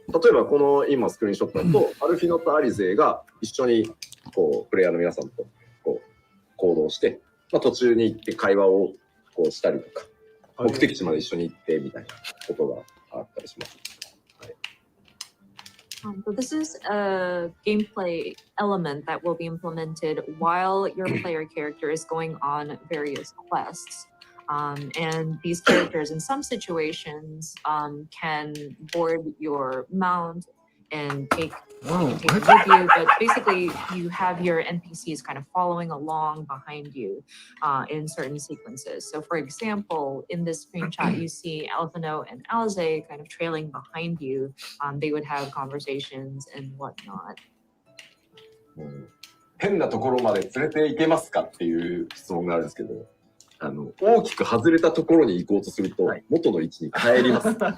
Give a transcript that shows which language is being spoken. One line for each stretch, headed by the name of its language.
Japanese: えばこの今スクリーンショットだとアルフィノとアリゼが一緒にこうプレイヤーの皆さんとこう行動して、まあ、途中に行って会話をこうしたりとか、目的地まで一緒に行ってみたいなことがあったりします。
English: So this is a gameplay element that will be implemented while your player character is going on various quests. And these characters in some situations can board your mount and take it with you, but basically you have your NPCs kind of following along behind you in certain sequences. So for example, in this screenshot, you see Alphino and Alize kind of trailing behind you. They would have conversations and whatnot.
Japanese: 変なところまで連れて行けますかっていう質問があるんですけど、大きく外れたところに行こうとすると、元の位置に帰ります。